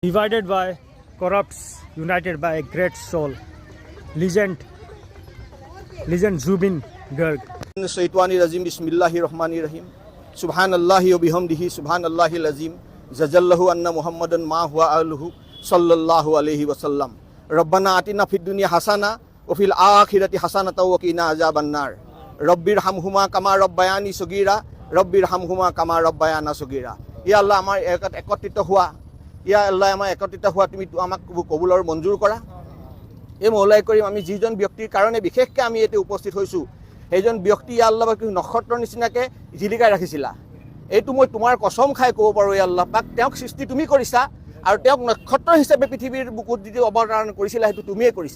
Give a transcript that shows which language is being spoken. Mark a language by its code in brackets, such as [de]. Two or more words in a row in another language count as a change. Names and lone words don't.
[en] divided by corrupts, united by a great soul. Legend Zubin Garg. [ar] الشيطان الرجيم، بسم الله الرحمن الرحيم. سبحان الله وبحمده، سبحان الله العظيم. جزى الله عنا محمدا ما هو أهله، صلى الله عليه وسلم. ربنا آتنا في الدنيا حسنة، وفي الآخرة حسنة وقنا عذاب النار. رب ارحمهما كما ربياني صغيرا، رب ارحمهما كما ربياني صغيرا. يا الله, [as] আমাৰ একত্ৰিত হোৱা, [ar] يا الله [as] আমাৰ একত্ৰিত হোৱা তুমি আমাক কবুল আৰু মঞ্জুৰ কৰা। এই [ar] مولاي كريم [as] আমি যিজন ব্যক্তিৰ কাৰণে বিশেষকৈ আমি এতে উপস্থিত হৈছোঁ, সেইজন ব্যক্তি [ar] يا الله [as] নক্ষত্ৰৰ নিচিনাকৈ জিলিকাই ৰাখিছিলা। এইটো মই তোমাৰ কসম খাই ক'ব পাৰোঁ, [ar] يا الله [as] পাক, তেওঁক সৃষ্টি তুমি কৰিছা আৰু তেওঁক নক্ষত্ৰ হিচাপে পৃথিৱীৰ বুকুত যিটো অৱতাৰণ কৰিছিলা সেইটো তুমিয়ে কৰিছা।